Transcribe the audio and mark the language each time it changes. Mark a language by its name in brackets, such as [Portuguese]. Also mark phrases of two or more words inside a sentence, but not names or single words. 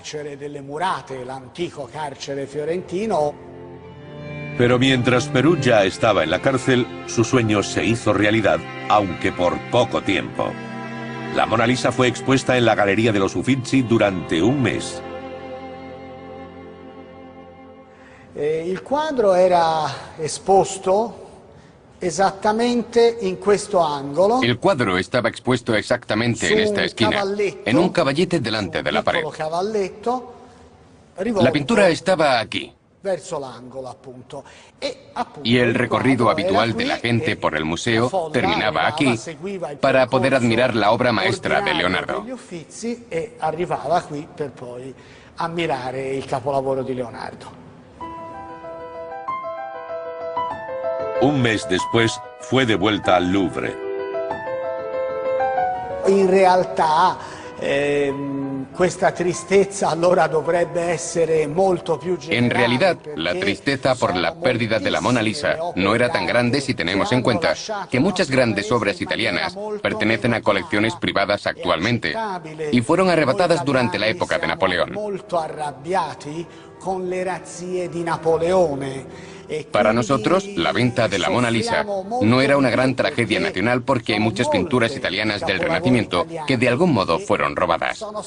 [Spanish] Pero mientras Perugia estaba en la cárcel, su sueño se hizo realidad, aunque por poco tiempo. La Mona Lisa fue expuesta en la Galería de los Uffizi durante un mes. [Italian] Il quadro era esposto esattamente in questo angolo. [Spanish] El cuadro estaba expuesto exactamente en esta esquina, en un caballete delante de la pared. La pintura estaba aquí. Y el recorrido habitual de la gente por el museo terminaba aquí para poder admirar la obra maestra de Leonardo. [Italian] E arrivava qui per poi ammirare il capolavoro di Leonardo. [Spanish] Un mes después, fue de vuelta al Louvre. [Italian] In realtà, questa tristezza allora dovrebbe essere molto più generale. [Spanish] En realidad, la tristeza por la pérdida de la Mona Lisa no era tan grande si tenemos en cuenta que muchas grandes obras italianas pertenecen a colecciones privadas actualmente y fueron arrebatadas durante la época de Napoleón. Para nosotros, la venta de la Mona Lisa no era una gran tragedia nacional porque hay muchas pinturas italianas del Renacimiento que de algún modo fueron robadas.